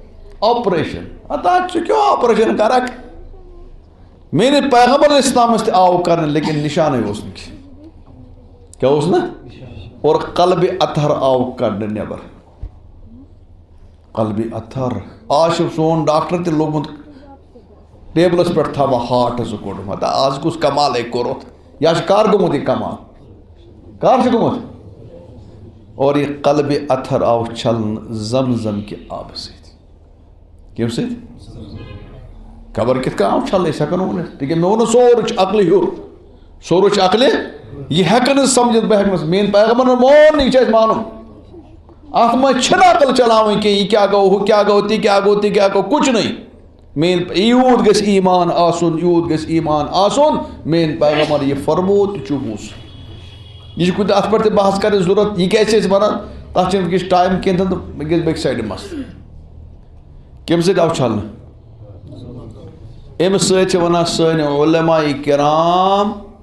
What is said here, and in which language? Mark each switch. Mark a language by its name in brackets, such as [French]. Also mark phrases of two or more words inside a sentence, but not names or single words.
[Kashmiri] ژٕ کیٛاہ آپریشن کرکھ میٲنِس پیغمبر اسلامس تہِ آو کرنہٕ لیکن نشانے اوس نہٕ کیٛاہ اوس نہٕ اور قلبِ اطہر آو کڑنہٕ نٮ۪بر قلبِ اطہر آز چھُ سون ڈاکٹر تہِ لوگمُت ٹیبلس پٮ۪ٹھ تھاوان ہاٹ زٕ کوٚڑمُت آز کُس کمالے کوٚرُتھ یا چھُ کر گوٚمُت یہِ کمال کار گومت اور یہ قلب اتھر آو چھلن زمزم کے آب سۭتۍ کم سۭتۍ خبر کت آو چھلن أسۍ ہٮ۪کو نہٕ ؤنِتھ تِکیٛازِ مےٚ ووٚن سورُے چھُ عقلہِ ہیوٚر سورُے چھُ عقلہِ یہ ہٮ۪کہٕ نہٕ سمجھِتھ بہٕ ہٮ۪کہٕ نہٕ میٛٲنۍ پیغمبرن مون نہٕ یہِ چھُ اَسہِ مانُن اتھ منٛز چھِنہٕ عقل چلاوٕنۍ کینٛہہ یہِ کیٛاہ گوٚو ہُہ کیٛاہ گوٚو تہِ کیٛاہ گوٚو تہِ کیٛاہ گوٚو [Urdu] کُچھ نہیں [Kashmiri] میٛٲنۍ یوٗت گژھِ ایٖمان آسُن یوٗت گژھِ ایٖمان آسُن میٛٲنۍ پیغمبر یہِ فرمو تہِ چھُ بوٗز یہ کُنہِ اَتھ پٮ۪ٹھ تہِ بحث کَرنٕچ ضروٗرت یہِ کیٛازِ چھِ أسۍ وَنان تَتھ چھِنہٕ وٕنکٮ۪س ٹایم کینٛہہ تہٕ بہٕ گژھِ بیٚکہِ سایڈِ مسلہٕ کَمہِ سۭتۍ آو چھلنہٕ اَمہِ سۭتۍ چھِ وَنان سٲنۍ علماء کرام